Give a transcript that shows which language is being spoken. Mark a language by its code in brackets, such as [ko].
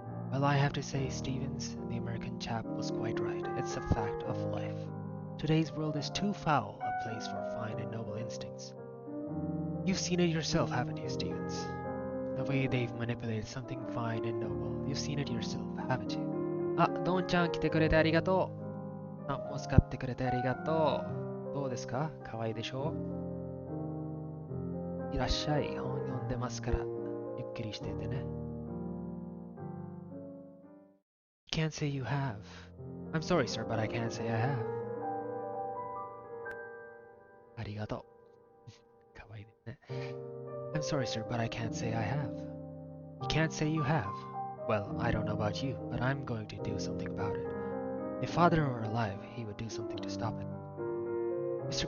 [en] Well, I have to say, Stevens, the American chap was quite right. It's a fact of life. Today's world is too foul a place for fine and noble instincts. You've seen it yourself, haven't you, Stevens? The way they've manipulated something fine and noble. You've seen it yourself, haven't you? [ja] あ、ドンちゃん来てくれてありがとう。あ、もう使ってくれてありがとう。どうですか？かわいいでしょ？いらっしゃい。本読んでますから、ゆっくりしててね。 [en] Can't say you have. I'm sorry, sir, but I can't say I have. [ja] ありがとう。かわいいですね。 [en] I'm sorry, sir, but I can't say I have. You can't say you have. Well, I don't know about you, but I'm going to do something about it. If father were alive, he would do something to stop it. Mr.